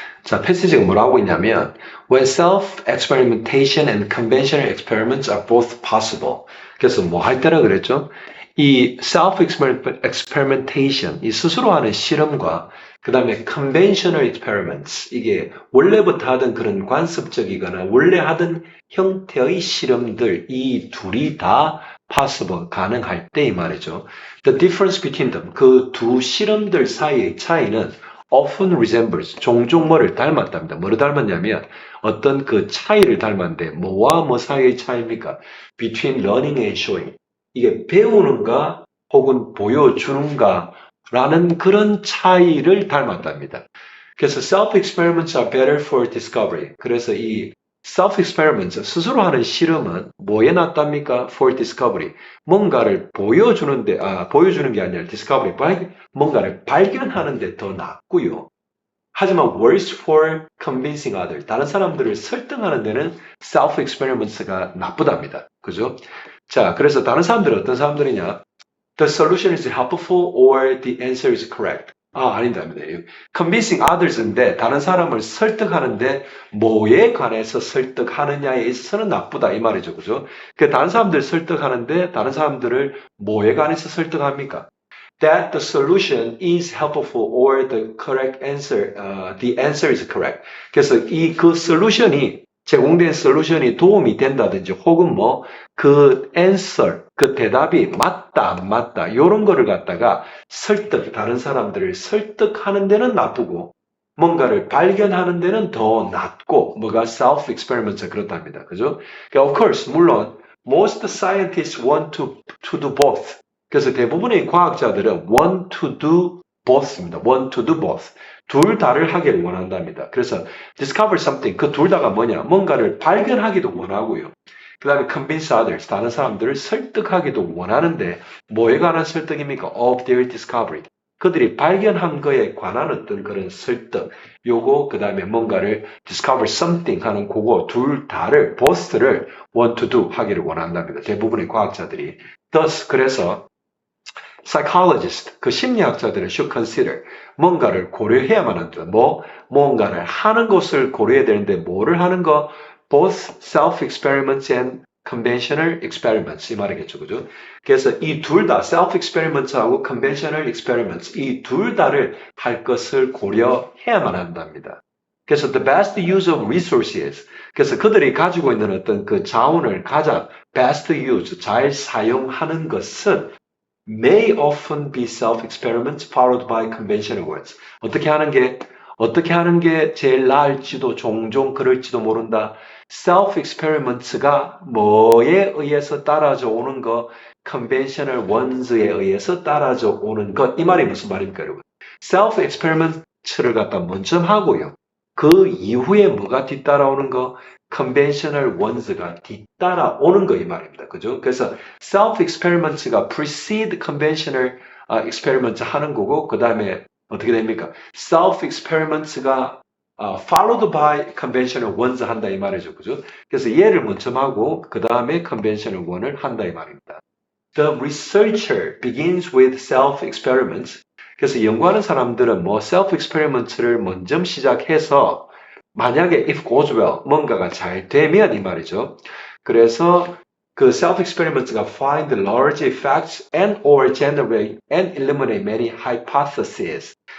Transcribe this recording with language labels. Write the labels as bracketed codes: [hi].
[ko] 자, 패시지가 뭐라고 있냐면, [en] When self-experimentation and conventional experiments are both possible. [ko] 그래서 뭐 할 때라 그랬죠? 이 self-experimentation, 이 스스로 하는 실험과 그 다음에 conventional experiments, 이게 원래부터 하던 그런 관습적이거나 원래 하던 형태의 실험들, 이 둘이 다 possible, 가능할 때 이 말이죠. [en] The difference between them, [ko] 그 두 실험들 사이의 차이는 [en] often resembles, [ko] 종종 뭐를 닮았답니다. 뭐를 닮았냐면 어떤 그 차이를 닮았는데 뭐와 뭐 사이의 차이입니까? [en] Between learning and showing. [ko] 이게 배우는가 혹은 보여주는가 라는 그런 차이를 닮았답니다. [en] 그래서 self-experiments are better for discovery. [ko] 그래서 이 self-experiments, 스스로 하는 실험은 뭐에 낫답니까? [en] For discovery. [ko] 뭔가를 보여주는 게 아니라 discovery, 뭔가를 발견하는 데 더 낫고요. [en] 하지만 worse for convincing others. [ko] 다른 사람들을 설득하는 데는 self-experiments가 나쁘답니다. 그죠? 자, 그래서 다른 사람들은 어떤 사람들이냐? [en] The solution is helpful or the answer is correct. [ko] 아닙니다. [en] Convincing others [ko] 인데 다른 사람을 설득하는데 뭐에 관해서 설득하느냐에 있어서는 나쁘다 이 말이죠. 그죠? 그 다른 사람들 설득하는데 다른 사람들을 뭐에 관해서 설득합니까? [en] That the solution is helpful or the answer is correct. [ko] 그래서 그 솔루션이 제공된 솔루션이 도움이 된다든지 혹은 뭐 그 answer, 그 대답이 맞다 안 맞다 이런 거를 갖다가 다른 사람들을 설득하는 데는 나쁘고 뭔가를 발견하는 데는 더 낫고 뭐가 self-experiments 그렇답니다. 그죠? [en] 그러니까 of course 물론 most scientists want to do both. [ko] 그래서 대부분의 과학자들은 [en] want to do both입니다. want to do both. [ko] 둘 다를 하기를 원한답니다. 그래서 [en] discover something, [ko] 그 둘 다가 뭐냐? 뭔가를 발견하기도 원하고요. 그 다음에 [en] convince others, [ko] 다른 사람들을 설득하기도 원하는데 뭐에 관한 설득입니까? [en] Of their discovery. [ko] 그들이 발견한 거에 관한 어떤 그런 설득, 요거 그 다음에 뭔가를 [en] discover something [ko] 하는 그거 둘 다를 both를 want to do 하기를 원한답니다. 대부분의 과학자들이. Thus, 그래서 psychologist, 그 심리학자들은 [en] should consider [ko] 뭔가를 고려해야만 한다. 뭔가를 하는 것을 고려해야 되는데 뭐를 하는 거? [en] Both self-experiments and conventional experiments [ko] 이 말이겠죠, 그죠? 그래서 이 둘 다 self-experiments하고 conventional experiments 이 둘 다를 할 것을 고려해야만 한답니다. [en] 그래서 the best use of resources [ko] 그래서 그들이 가지고 있는 어떤 그 자원을 가장 [en] best use [ko] 잘 사용하는 것은 [en] may often be self-experiments followed by conventional ones. [ko] 어떻게 하는 게 제일 나을지도 종종 그럴지도 모른다. self-experiments가 뭐에 의해서 따라져 오는 거, [en] conventional ones [ko] 에 의해서 따라져 오는 것. 이 말이 무슨 말입니까, 여러분? self-experiments를 갖다 먼저 하고요. 그 이후에 뭐가 뒤따라오는 거? conventional ones가 뒤따라오는 거 이 말입니다. 그죠? 그래서 self-experiments가 precede conventional experiments 하는 거고 그 다음에 어떻게 됩니까? [en] self-experiments가 followed by conventional ones [ko] 한다 이 말이죠. 그죠? 그래서 얘를 먼저 하고 그 다음에 conventional one을 한다 이 말입니다. [en] The researcher begins with self-experiments. [ko] 그래서 연구하는 사람들은 뭐 self-experiments를 먼저 시작해서 만약에 [en] if goes well, [ko] 뭔가가 잘 되면 이 말이죠. [en] 그래서 그 self-experiments가 find large effects and or generate and eliminate many hypotheses.